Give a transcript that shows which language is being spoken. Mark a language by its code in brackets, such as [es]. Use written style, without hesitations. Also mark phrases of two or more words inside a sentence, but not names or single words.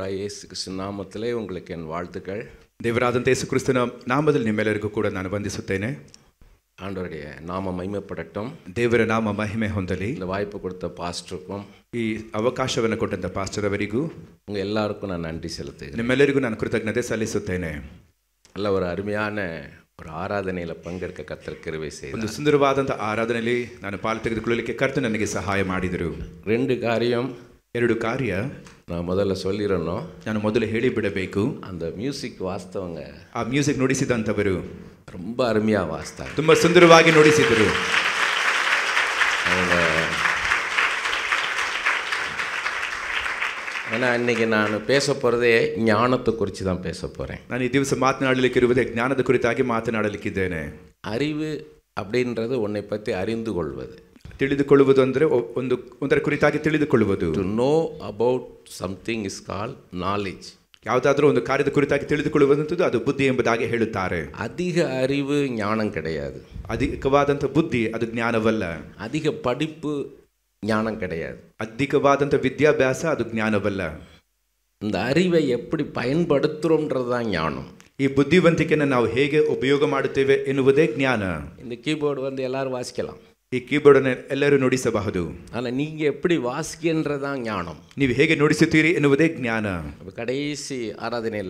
[ta] ಯೇಸು ಕ್ರಿಸ್ತನ ನಾಮத்திலே உங்களுக்கு என் வாழ்த்துக்கள். [kn] ದೇವರಾದಂಥ ಯೇಸು ಕ್ರಿಸ್ತನ ನಾಮದಲ್ಲಿ ನಿಮ್ಮೆಲ್ಲರಿಗೂ ಕೂಡ ನಾನು ವಂದಿಸುತ್ತೇನೆ. [ta] ஆண்டவருடைய நாமம் மகிமைப்படட்டும். [kn] ದೇವರ ನಾಮ ಮಹಿಮೆ ಹೊಂದಲಿ. [ta] இந்த வாய்ப்பு கொடுத்த பாஸ்டருக்கும் [kn] ಈ ಅವಕಾಶವನ್ನು ಕೊಟ್ಟಂತ ಪಾಸ್ಟರ್ ಅವರಿಗೂ [ta] உங்க எல்லாருக்கும் நான் நன்றி செலுத்துகிறேன். [kn] ನಿಮ್ಮೆಲ್ಲರಿಗೂ ನಾನು ಕೃತಜ್ಞತೆ ಸಲ್ಲಿಸುತ್ತೇನೆ. [ta] நல்ல ஒரு அருமையான ஒரு ஆராதனையில் பங்கேற்க கர்த்தர் கிருபை செய்தார். [kn] ಒಂದು ಸುಂದರವಾದಂಥ ಆರಾಧನೆಯಲ್ಲಿ ನಾನು ಪಾಲು ತೆಗೆದುಕೊಳ್ಳಲಿಕ್ಕೆ ಕರ್ತನು ನನಗೆ ಸಹಾಯ ಮಾಡಿದರು. ಎರಡು ಕಾರ್ಯ [ta] நான் முதல்ல சொல்லிடணும். [kn] ನಾನು ಮೊದಲು ಹೇಳಿ ಬಿಡಬೇಕು. [ta] அந்த மியூசிக் வாஸ்தவங்க [kn] ಆ ಮ್ಯೂಸಿಕ್ ನುಡಿಸಿದಂಥವರು [ta] ரொம்ப அருமையாக வாசித்தாங்க. [kn] ತುಂಬ ಸುಂದರವಾಗಿ ನುಡಿಸಿದರು. [ta] அவங்க ஏன்னா இன்னைக்கு நான் பேச போகிறதே ஞானத்தை குறித்து தான் பேச போகிறேன். [kn] ನಾನು ಈ ದಿವಸ ಮಾತನಾಡಲಿಕ್ಕಿರುವುದೇ ಜ್ಞಾನದ ಕುರಿತಾಗಿ ಮಾತನಾಡಲಿಕ್ಕಿದ್ದೇನೆ. [ta] அறிவு அப்படின்றது உன்னை பற்றி அறிந்து கொள்வது. [kn] ತಿಳಿದುಕೊಳ್ಳುವುದು ಅಂದರೆ ಒಂದರ ಕುರಿತಾಗಿ ತಿಳಿದುಕೊಳ್ಳುವುದು. [en] to know about something is called knowledge. [kn] ಯಾವುದಾದ್ರೂ ಒಂದು ಕಾರ್ಯದ ಕುರಿತಾಗಿ ತಿಳಿದುಕೊಳ್ಳುವುದಂಥದ್ದು ಅದು ಬುದ್ಧಿ ಎಂಬುದಾಗಿ ಹೇಳುತ್ತಾರೆ. [ta] அதிக அறிவு ஞானம் கிடையாது. [kn] ಅಧಿಕವಾದಂಥ ಬುದ್ಧಿ ಅದು ಜ್ಞಾನವಲ್ಲ. [ta] அதிக படிப்பு ஞானம் கிடையாது. [kn] ಅಧಿಕವಾದಂಥ ವಿದ್ಯಾಭ್ಯಾಸ ಅದು ಜ್ಞಾನವಲ್ಲ. [ta] இந்த அறிவை எப்படி பயன்படுத்துகிறோம்ன்றது தான் ஞானம். [kn] ಈ ಬುದ್ಧಿವಂತಿಕೆಯನ್ನು ನಾವು ಹೇಗೆ ಉಪಯೋಗ ಮಾಡುತ್ತೇವೆ ಎನ್ನುವುದೇ ಜ್ಞಾನ. [ta] இந்த கீபோர்டு எல்லாரும் வாசிக்கலாம். [kn] ಈ ಕೀಬೋರ್ಡನ್ನು ಎಲ್ಲರೂ ನುಡಿಸಬಹುದು. [ta] ஆனால் நீங்கள் எப்படி வாசிக்கின்றதான் ஞானம். [kn] ನೀವು ಹೇಗೆ ನುಡಿಸುತ್ತೀರಿ ಎನ್ನುವುದೇ ಜ್ಞಾನ. [ta] கடைசி ஆராதனையில்